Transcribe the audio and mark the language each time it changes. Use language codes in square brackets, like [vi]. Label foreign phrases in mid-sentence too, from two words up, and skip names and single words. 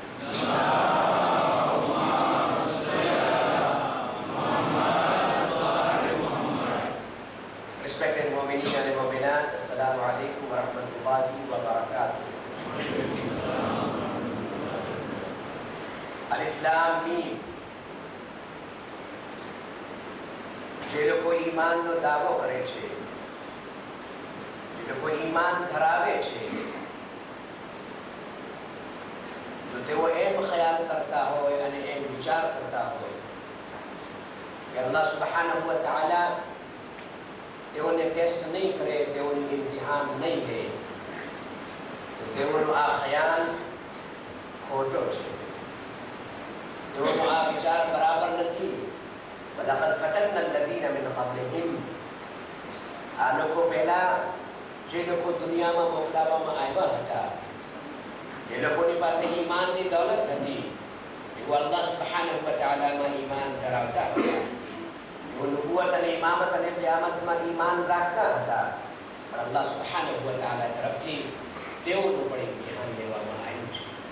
[en] Respected mu'minin and mu'minat, [ar] السلام عليكم ورحمة الله وبركاته. ألف لام ميم. [gu] જે લોકો ઈમાનનો દાવો કરે છે, જે લોકો ઈમાન ધરાવે છે, તો તેઓ એમ ખ્યાલ કરતા હોય અને એમ વિચાર કરતા હોય કે [ar] الله سبحانه وتعالى [gu] તેઓને ટેસ્ટ નહીં કરે, તેઓનું ઇમ્તિહાન નહીં લે, તો તેઓનો આ ખ્યાલ ખોટો છે, તેઓનો આ વિચાર બરાબર નથી. [ar] وَلَقَدْ فَتَنَّا الَّذِينَ مِنْ قَبْلِهِمْ. [gu] આ લોકો પહેલા જે લોકો દુનિયામાં મોકલાવવામાં આવ્યા હતા, જે લોકોની પાસે ઈમાનની દૌલત હતી, તેઓ અલ્લાહ સુબ્હાનહુ વ તઆલામાં ઈમાન ધરાવતા હતા, તેઓ નુબુવત અને ઇમામત અને કિયામતમાં ઈમાન રાખતા હતા, પણ [ar] الله سبحانه وتعالى [gu] તરફથી તેઓનું પણ ઇમ્તિહાન લેવામાં આવ્યું છે.